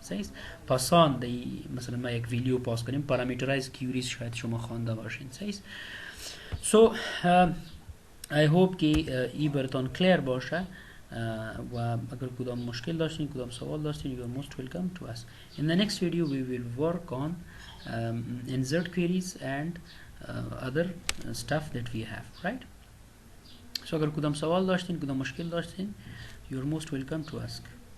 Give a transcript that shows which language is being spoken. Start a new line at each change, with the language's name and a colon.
Persian: صحیح پاسان دی مثلا ما یک ویلیو پاس کنیم، پارامترایز کیوریز شاید شما خوانده باشین. صحیح سو
English: I hope
Persian: که این براتون کلیر باشه و اگر کدام مشکل داشتین کدام سوال داشتین
English: you are most welcome to us. In the next video we will work on insert queries and other stuff that we have, right?
Persian: So اگر کدام سوال داشتین کدام مشکل داشتین
English: you are most welcome to ask.